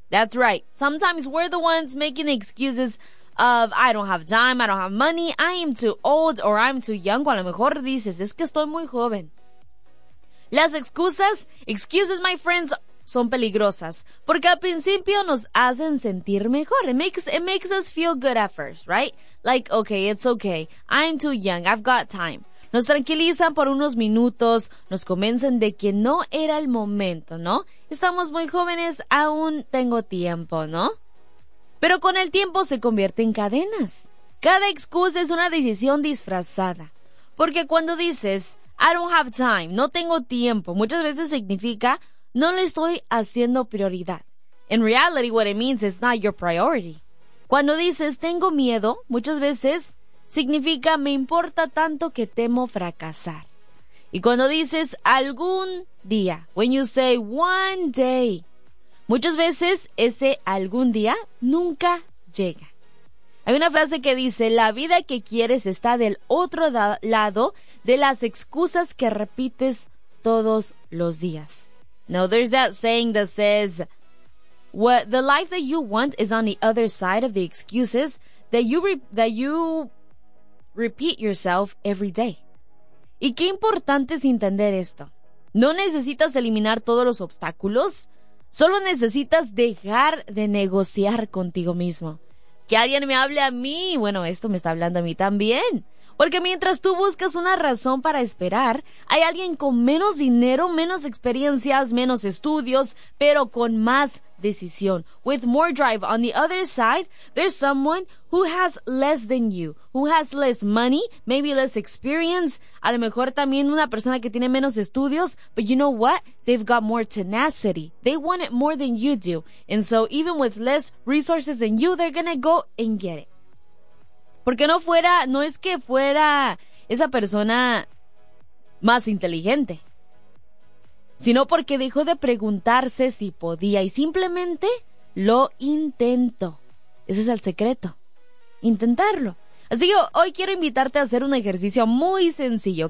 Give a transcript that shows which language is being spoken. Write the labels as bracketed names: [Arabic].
[English] That's right. Sometimes we're the ones making excuses of I don't have time, I don't have money, I am too old or I'm too young. [Spanish] O a lo mejor dices, es que estoy muy joven. Las excuses, [English] my friends, [Spanish] son peligrosas, porque al principio nos hacen sentir mejor. [English] It makes us feel good at first, right? Like, okay, it's okay, I'm too young, I've got time. [Spanish] Nos tranquilizan por unos minutos, nos convencen de que no era el momento, ¿no? Estamos muy jóvenes, aún tengo tiempo, ¿no? Pero con el tiempo se convierte en cadenas. Cada excusa es una decisión disfrazada, porque cuando dices [English] I don't have time, [Spanish] no tengo tiempo, muchas veces significa no le estoy haciendo prioridad. [English] In reality, what it means is not your priority. [Spanish] Cuando dices tengo miedo, muchas veces significa me importa tanto que temo fracasar. Y cuando dices algún día, [English] when you say one day, [Spanish] muchas veces ese algún día nunca llega. Hay una frase que dice, la vida que quieres está del otro lado de las excusas que repites todos los días. [English] Now, there's that saying that says, what the life that you want is on the other side of the excuses that you repeat yourself every day. [Spanish] Y qué importante es entender esto. No necesitas eliminar todos los obstáculos, solo necesitas dejar de negociar contigo mismo. Que alguien me hable a mí. Bueno, esto me está hablando a mí también. Porque mientras tú buscas una razón para esperar, hay alguien con menos dinero, menos experiencias, menos estudios, pero con más decisión. [English] With more drive. On the other side, there's someone who has less than you, who has less money, maybe less experience. [Spanish] A lo mejor también una persona que tiene menos estudios, [English] but you know what? They've got more tenacity. They want it more than you do. And so even with less resources than you, they're gonna go and get it. [Spanish] Porque no es que fuera esa persona más inteligente, sino porque dejó de preguntarse si podía y simplemente lo intentó. Ese es el secreto, intentarlo. Así que hoy quiero invitarte a hacer un ejercicio muy sencillo.